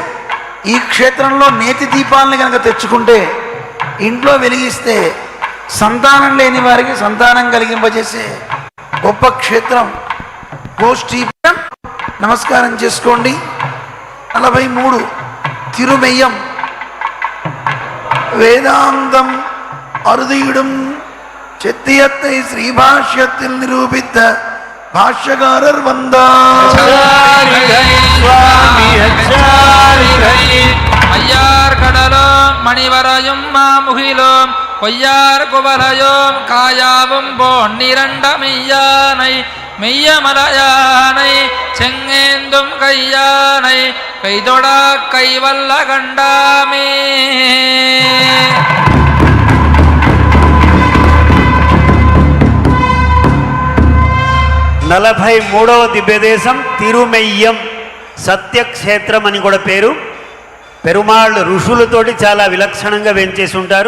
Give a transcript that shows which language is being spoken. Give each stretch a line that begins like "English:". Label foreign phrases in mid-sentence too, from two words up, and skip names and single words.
Telugu: ఈ క్షేత్రంలో నేతి దీపాలను కనుక తెచ్చుకుంటే, ఇంట్లో వెలిగిస్తే సంతానం లేని వారికి సంతానం కలిగింపజేసే గొప్ప క్షేత్రం గోష్ఠీపురం. నమస్కారం చేసుకోండి. 43 తిరుమెయ్యం.
Tamil: வேதாந்தம் அறுதியிடும் செத்தியத்தை ஸ்ரீபாஷ்யத்தில் நிரூபித்த பாஷ்யகாரர் வந்தார். ஐயார் கடலும் மணிவரையும் மாமுகிலும் கொய்யார் குவலையும் காயாவும் பொன்னிரண்ட மெய்யானை மெய்யமலையானை செங்கேந்தும் கையானை கைதொடா கைவல்ல கண்டாமே.
Telugu: 43వ దివ్యదేశం తిరుమెయ్యం. సత్యక్షేత్రం అని కూడా పేరు. పెరుమాళ్ళు ఋషులతోటి చాలా విలక్షణంగా వెంచేసి ఉంటారు.